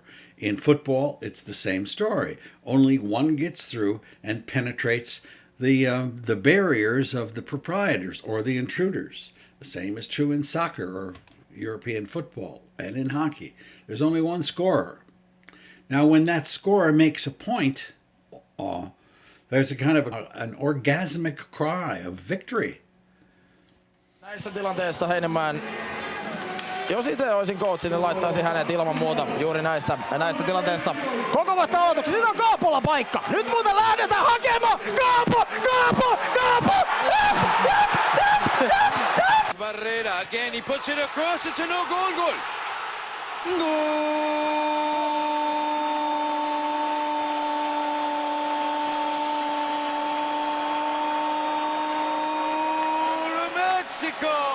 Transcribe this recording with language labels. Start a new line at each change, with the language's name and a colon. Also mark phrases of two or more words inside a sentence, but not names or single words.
English: In football, it's the same story. Only one gets through and penetrates the barriers of the proprietors or the intruders. The same is true in soccer or European football and in hockey. There's only one scorer. Now, when that scorer makes a point, there's a kind of an orgasmic cry of victory.
Finnish: Näissä tilanteissa Heinemann, jos itse olisin coach, niin laittaisin hänet ilman muuta juuri näissä tilanteissa. Koko vasta aloituksessa, siinä on Kaapolla paikka. Nyt muuten lähdetään hakemaan. Kaapo!
English: Yes! Barrera again, he puts it across, it's a no-goal goal. Mexico!